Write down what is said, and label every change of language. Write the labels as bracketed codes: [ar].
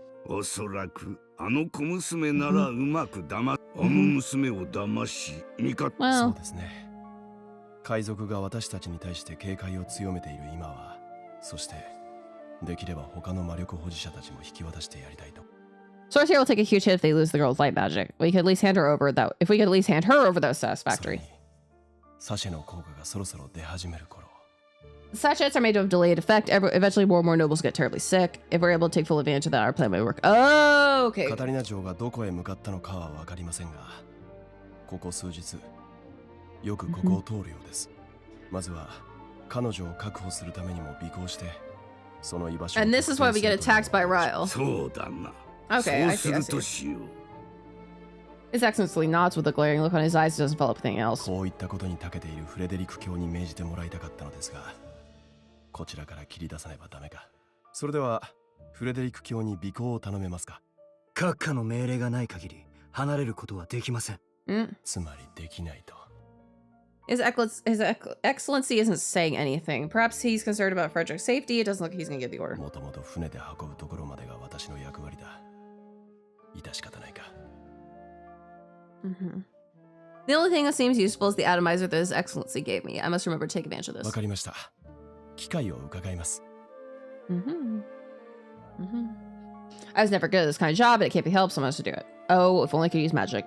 [ja] おそらくあの小娘ならうまく騙、あの娘を騙し、味方。そうですね。海賊が私たちに対して警戒を強めている今は、そしてできれば他の魔力保持者たちも引き渡してやりたいと。 [en] Sorcerer will take a huge hit if they lose the girl's light magic. We could at least hand her over that. If we could at least hand her over, that was satisfactory. [ja] サシェの効果がそろそろ出始める頃。 [en] Sachets are made to have delayed effect. Eventually, more and more nobles get terribly sick. If we're able to take full advantage of that, our plan may work. Oh, okay. [ja] カタリナ城がどこへ向かったのかは分かりませんが、ここ数日よくここを通るようです。まずは彼女を確保するためにも尾行して、その居場所を。 [en] And this is why we get attacked by Ryle. [ja] そうだな。 [en] Okay, I see. [ja] そうするとしよう。 [en] His Excellency nods with a glaring look on his eyes. Doesn't follow up with anything else. [ja] こういったことに長けているフレデリック卿に命じてもらいたかったのですが、こちらから切り出さねばダメか。それではフレデリック卿に尾行を頼めますか。閣下の命令がない限り離れることはできません。つまりできないと。 [en] His Excellency isn't saying anything. Perhaps he's concerned about Frederick's safety. It doesn't look like he's going to give the order. [ja] もともと船で運ぶところまでが私の役割だ。致し方ないか。 [en] The only thing that seems useful is the atomizer that His Excellency gave me. I must remember to take advantage of this. [ja] わかりました。機会を伺います。 [en] I was never good at this kind of job, but it can't be helped. Someone has to do it. Oh, if only I could use magic.